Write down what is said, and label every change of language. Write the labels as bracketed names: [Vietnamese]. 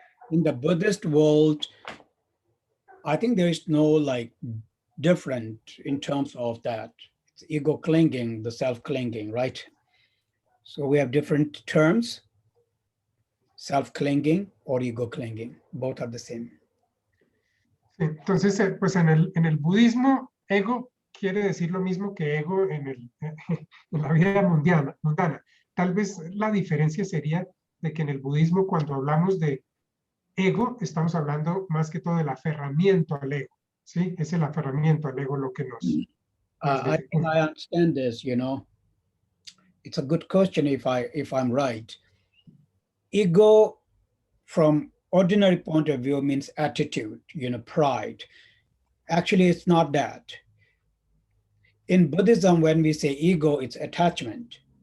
[English] In the Buddhist world, I think there is no like different in terms of that. It's ego clinging, the self clinging, right? So we have different terms, self clinging or ego clinging. Both are the same. [Spanish] Entonces, pues en el budismo, ego quiere decir lo mismo que ego en la vida mundana. Tal vez la diferencia sería de que en el budismo, cuando hablamos de ego, estamos hablando más que todo del aferramiento al ego, ¿sí? Es el aferramiento al ego lo que nos [English] I think I understand this, you know. It's a good question if I'm right. Ego from ordinary point of view means attitude, you know, pride. Actually, it's not that. In Buddhism, when we say ego, it's attachment.